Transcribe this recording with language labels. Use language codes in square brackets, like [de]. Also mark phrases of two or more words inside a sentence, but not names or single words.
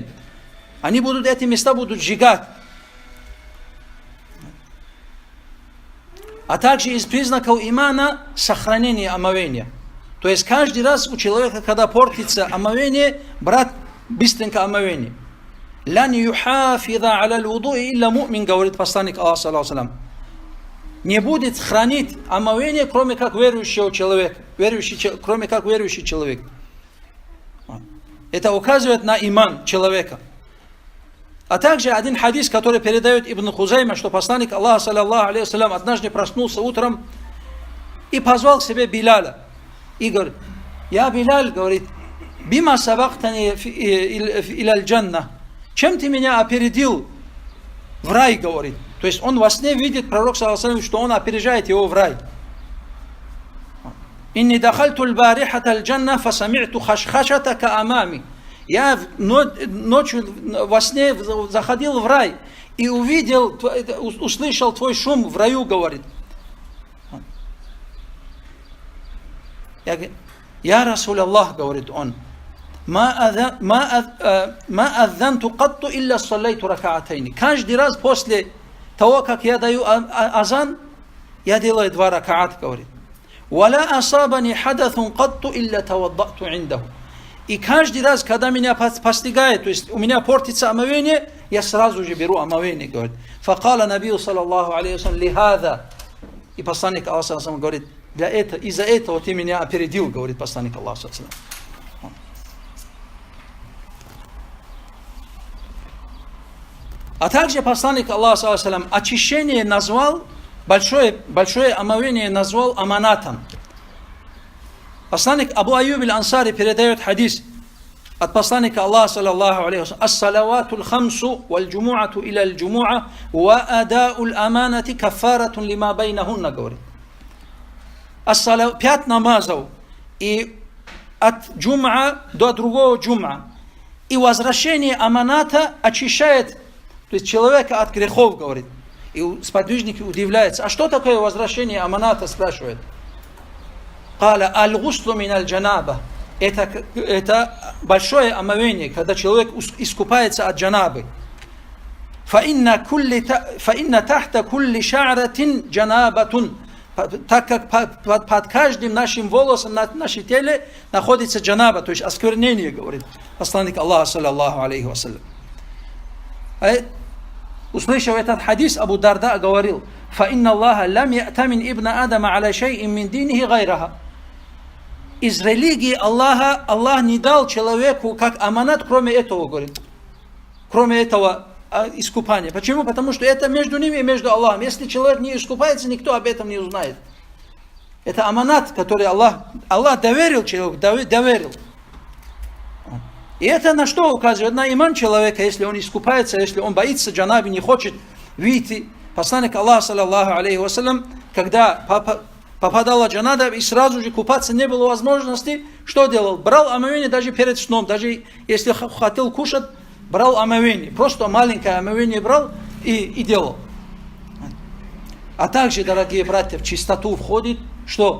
[ru] Эти места будут сжигать. А также из признаков имана сохранение омовения. То есть каждый раз у человека, когда портится омовение, брат, быстренько омовение. [ar] «لن يحافظ على الوضوء إلا مؤمن», [ru] говорит посланник Аллаха [ar] صلى الله عليه وسلم. [ru] Не будет хранить омовение, кроме как верующий человек. Это указывает на иман человека. А также один хадис, который передает Ибн Хузайма, что посланник Аллаха [ar] صلى الله عليه وسلم [ru] однажды проснулся утром и позвал к себе Биляля. И говорит: «Я Биляль, говорит, [ar] بما سبقتني إلى الجنة». [ru] Чем ты меня опередил в рай, говорит. То есть он во сне видит, пророк [ar] صلى الله عليه وسلم, [ru] что он опережает его в рай. [ar] «إني دخلت البارحة الجنة فسمعت خشخشتك أمامي». [ru] Я ночью во сне заходил в рай и услышал твой шум в раю, говорит. [ar] «يا رسول الله», [ru] говорит он, [ar] «ما أذنت قط إلا صليت ركعتين». [ru] Каждый раз после того, как я даю азан, я делаю 2 ракаата, говорит. [ar] «ولا أصابني حدث قط إلا توضأت عنده». [ru] И каждый раз, когда меня постигает, то есть у меня портится омовение, я сразу же беру омовение, говорит. [ar] «فقال النبي صلى الله عليه وسلم لهذا». [ru] И посланник Аллаха говорит, из-за этого ты меня опередил, говорит посланник Аллаха. А также посланник Аллаха очищение назвал, большое омовение назвал аманатом. Посланник Абу Аюб аль-Ансари передает хадис от посланника Аллаха, [ar] صلى الله عليه وسلم: «الصلوات الخمس والجمعة إلى الجمعة وأداء الأمانة كفارة لما بينهن», [ru] говорит. 5 намазов и от джум'a до другого джум'a. И возвращение аманата очищает, то есть человека от грехов, говорит. И сподвижники удивляются. А что такое возвращение аманата, спрашивает. [ar] «قال الغسل من الجنابة». [ru] Это большое омовение, когда человек искупается от джанабы. [ar] «فإن تحت كل شعرة جنابة». [ru] Так как под каждым нашим волосом на нашем теле находится джанаба, то есть осквернение, говорит посланник Аллаха, [ar] صلى الله عليه وسلم. [ru] Услышав этот хадис, Абу Дарда говорил: [ar] «فإن الله لم يأتمن ابن آدم على شيء من دينه غيرها». [ru] Из религии Аллаха Аллах не дал человеку как аманат, кроме этого, говорит. Кроме этого искупания. Почему? Потому что это между ними и между Аллахом. Если человек не искупается, никто об этом не узнает. Это аманат, который Аллах доверил человеку, доверил. И это на что указывает? На иман человека, если он искупается, если он боится джанаби, не хочет выйти. Посланник Аллаха, [ar] صلى الله عليه وسلم, [ru] когда попадала джанаба и сразу же купаться не было возможности, что делал? Брал омовение даже перед сном, даже если хотел кушать, брал омовение. Просто маленькое омовение брал и делал. А также, дорогие братья, в чистоту входит что?